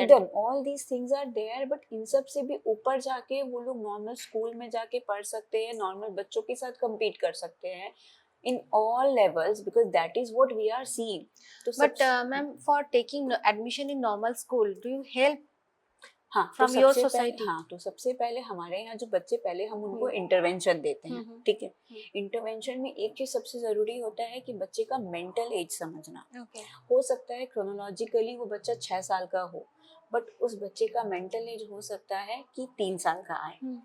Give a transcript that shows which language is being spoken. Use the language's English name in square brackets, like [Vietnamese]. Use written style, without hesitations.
[Hindi] एकदम [English] all these things are there, [Hindi] but इन सब से भी ऊपर जाके वो लोग नॉर्मल स्कूल में जाके पढ़ सकते हैं, नॉर्मल बच्चों के साथ compete कर सकते हैं [English] in all levels, because that is what we are seeing। तो but ma'am, for taking admission in normal school, do you help [Hindi] हाँ [English] from your society? [Hindi] हाँ, तो सबसे पहले हमारे यहाँ जो बच्चे, पहले हम उनको इंटरवेंशन देते हैं, ठीक है। इंटरवेंशन में एक चीज सबसे जरूरी होता है कि बच्चे का मेंटल एज समझना। हो सकता है क्रोनोलॉजिकली वो बच्चा 6 साल का हो, बट उस बच्चे का मेंटल एज हो सकता है कि 3 साल का आए।